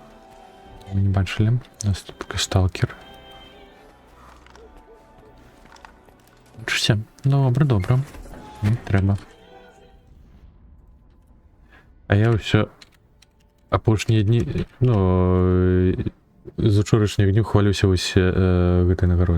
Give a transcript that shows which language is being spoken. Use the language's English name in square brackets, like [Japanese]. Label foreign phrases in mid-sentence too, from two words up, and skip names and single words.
[Belarusian] Мы не бачылі, у нас тут сталкер. Все. [Ukrainian] Добре, добре. Не треба. А я все [Belarusian] апошнія дні, ну, з учорашніх днів хвалюся ось гэтай нагароді.